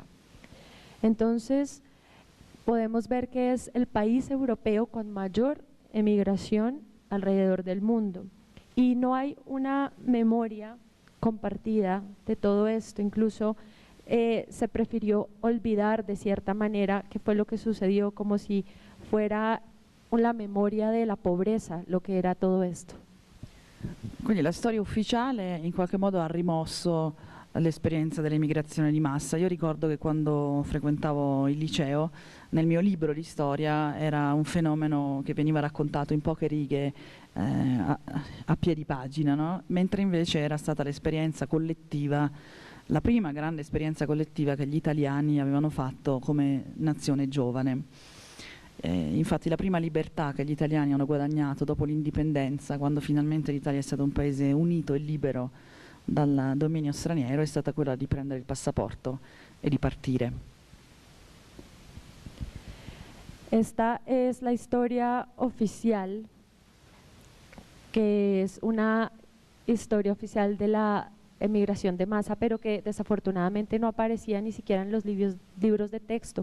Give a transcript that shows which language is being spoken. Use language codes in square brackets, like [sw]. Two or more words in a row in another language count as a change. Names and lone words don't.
[es] Entonces, podemos ver que es el país europeo con mayor emigración alrededor del mundo y no hay una memoria compartida de todo esto, incluso se prefirió olvidar de cierta manera qué fue lo que sucedió, como si fuera la memoria de la pobreza lo [it] che era tutto questo. Quindi la storia ufficiale in qualche modo ha rimosso l'esperienza dell'emigrazione di massa. Io ricordo che quando frequentavo il liceo, nel mio libro di storia era un fenomeno che veniva raccontato in poche righe a piedi pagina, no? Mentre invece era stata l'esperienza collettiva, la prima grande esperienza collettiva che gli italiani avevano fatto come nazione giovane. Infatti la prima libertà che gli italiani hanno guadagnato dopo l'indipendenza, quando finalmente l'Italia è stato un paese unito e libero dal dominio straniero, è stata quella di prendere il passaporto e di partire. [es] Esta es la historia oficial, que es una historia oficial de la emigración de masa, pero que desafortunadamente no aparecía ni siquiera en los libros de texto.